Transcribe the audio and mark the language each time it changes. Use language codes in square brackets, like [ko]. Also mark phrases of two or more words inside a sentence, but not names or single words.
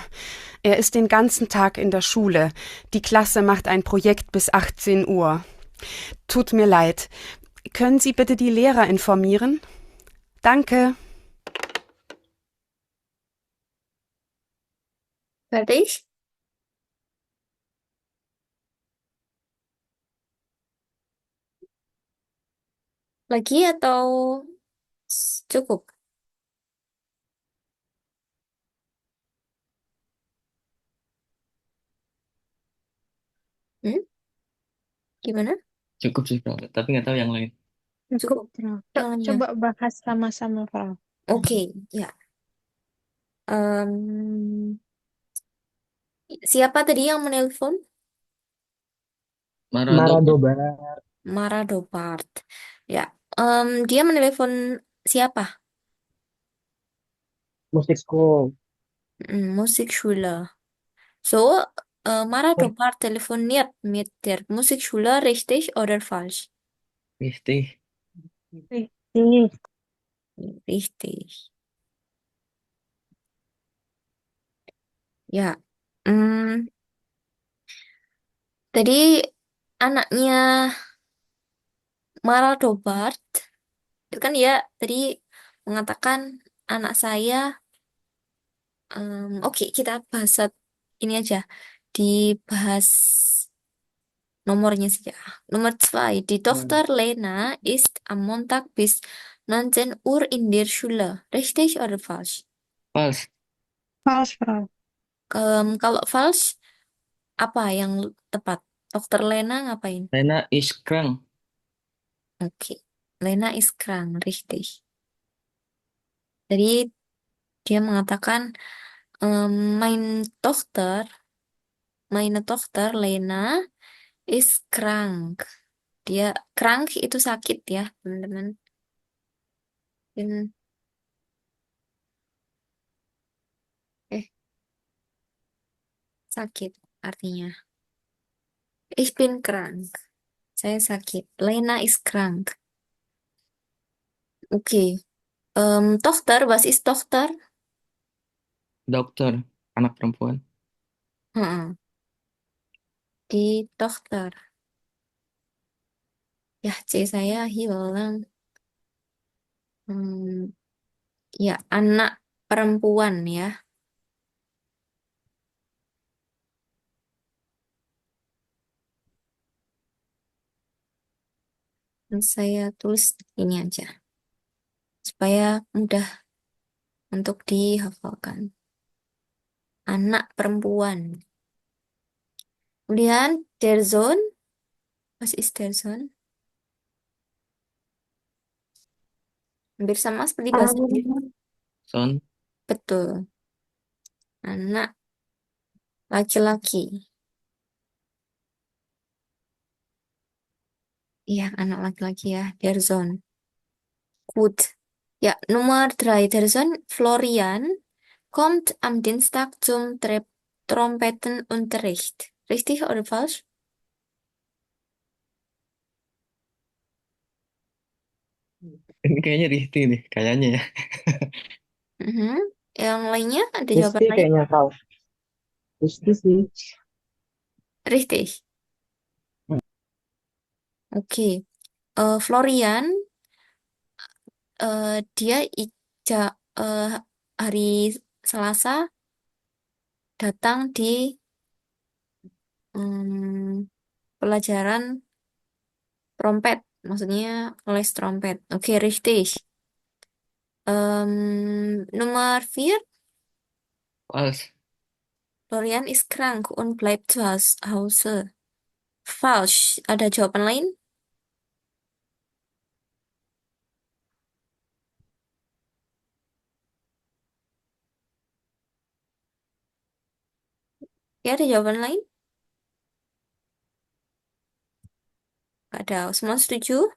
[de] Er ist den ganzen Tag in der Schule. Die Klasse macht ein Projekt bis 18 Uhr. Tut mir leid. Können Sie bitte die Lehrer informieren? Danke. Fertig? [id] Lagi atau cukup? Hmm? Gimana? Cukup sih, Frau. Tapi nggak tahu yang lain. Cukup. Frau. Jangan ya. Coba bahas sama-sama, Frau. Oke, ya. Em, siapa tadi yang menelpon? Mara Maradona. Dobert, Mara Dopart. Ya. Dia menelpon siapa? [en] Musik School. [de] Musikschule. So, Mara Eh, Dopart telefoniert mit der Musikschule, richtig oder falsch? Richtig. [id] Ini [de] Richtig. Ya. [id] Hmm, tadi anaknya Mara Dopart, itu kan dia tadi mengatakan anak saya, oke kita bahas ini aja, dibahas nomornya saja. Nomor 2. [de] Die Hmm. Tochter Lena ist am Montag bis 19 Uhr in der Schule. Richtig oder falsch? [en] False. False, Frau. [id] Kalau falsch, apa yang tepat? Dokter Lena ngapain? [de] Lena is krank. Oke. Lena ist krank, richtig. [id] Jadi dia mengatakan [de] mein Tochter, meine Tochter Lena ist krank. [id] Dia krank itu sakit ya, teman-teman. Dan- Eh, sakit artinya. [de] Ich bin krank. [id] Saya sakit. [de] Lena ist krank. Oke. Tochter, was ist Tochter? [id] Dokter. Anak perempuan. Heeh. [de] Die Tochter. [id] Ya, C saya hilang. Hmm, ya, anak perempuan ya. Saya tulis ini aja supaya mudah untuk dihafalkan. Anak perempuan. [de] Kemudian der Sohn, was ist der Sohn? [id] Hampir sama seperti bahasa Inggris. [en] Son. [id] Betul. Anak laki-laki. Iya, anak laki-laki ya, [de] der Sohn. Gut. Ja, Nummer 3. Der Sohn Florian kommt am Dienstag zum Trompetenunterricht. Richtig oder falsch? [id] Ini kayaknya Rihti deh. Kayaknya ya. Mhm. Yang lainnya ada jawaban Rizky lain? kayaknya Frau. Rizky sih. [de] Richtig. Oke. [id] Florian, dia eh, hari Selasa datang di mm, pelajaran trompet. Maksudnya les trompet. Oke, [de] richtig. Nummer 4. [en] False. [de] Florian ist krank und bleibt zu Hause. Falsch. [id] Ada jawaban lain? Ya, ada jawaban lain? Gak ada. Semua setuju?